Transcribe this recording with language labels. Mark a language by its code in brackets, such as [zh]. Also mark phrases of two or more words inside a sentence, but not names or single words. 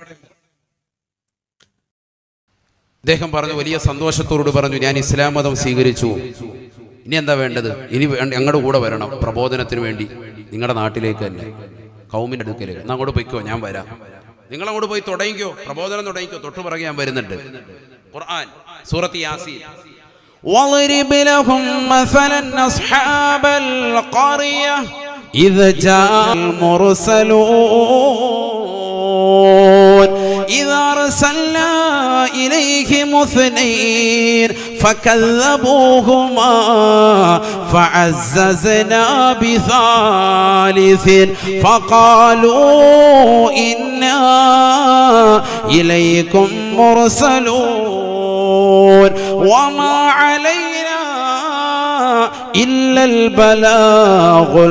[ml] അദ്ദേഹം പറഞ്ഞു, വലിയ സന്തോഷത്തോട് പറഞ്ഞു, ഞാൻ ഇസ്ലാം മതം സ്വീകരിച്ചു. ഇനി എന്താ വേണ്ടത്? ഇനി ഞങ്ങളുടെ കൂടെ വരണം പ്രബോധനത്തിന് വേണ്ടി, നിങ്ങളുടെ നാട്ടിലേക്ക് തന്നെ, കൗമിന്റെ അടുക്കലേക്ക്. എന്നാ അങ്ങോട്ട് പോയിക്കോ, ഞാൻ വരാം. നിങ്ങളങ്ങോട്ട് പോയി തുടങ്ങിക്കോ, പ്രബോധനം തുടങ്ങിക്കോ. തൊട്ടു പിറകെ ഞാൻ വരുന്നുണ്ട്. ഖുർആൻ സൂറത്ത് യാസീൻ. [ar] وَاضْرِبْ لَهُمْ مَثَلًا أَصْحَابَ الْقَرْيَةِ إِذْ جَاءَ الْمُرْسَلُونَ إِذْ أَرْسَلْنَا إِلَيْهِمُ اثْنَيْنِ فَكَذَّبُوهُمَا فَعَزَّزْنَا بِثَالِثٍ فَقَالُوا إِنَّا إِلَيْكُمْ مُرْسَلُونَ وَمَا عَلَيْنَا إِلَّا الْبَلَاغُ